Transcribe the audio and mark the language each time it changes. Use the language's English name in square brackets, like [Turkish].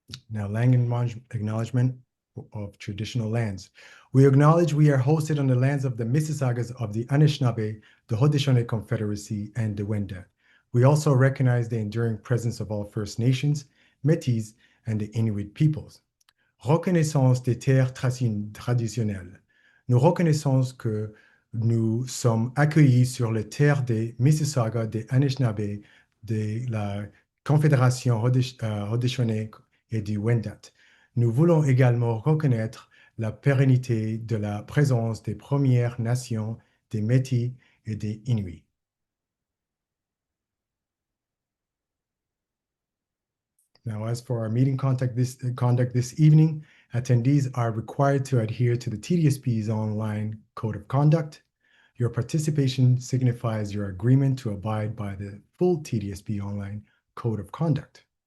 [English] Now, land acknowledgement of traditional lands. We acknowledge we are hosted on the lands of the Mississaugas of the Anishinaabe, the Haudenosaunee Confederacy, and the Wendat. We also recognize the enduring presence of all First Nations, Métis, and the Inuit peoples. [French] Reconnaissance des terres traditionnelles. Nous reconnaissons que nous sommes accueillis sur les terres des Mississaugas, des Anishinaabe, de la Confédération Haudenosaunee et du Wendat. Nous voulons également reconnaître la pérennité de la présence des Premières Nations, des Métis et des Inuits. [English] Now, as for our meeting conduct this evening, attendees are required to adhere to the TDSB's online code of conduct. Your participation signifies your agreement to abide by the full TDSB online code of conduct.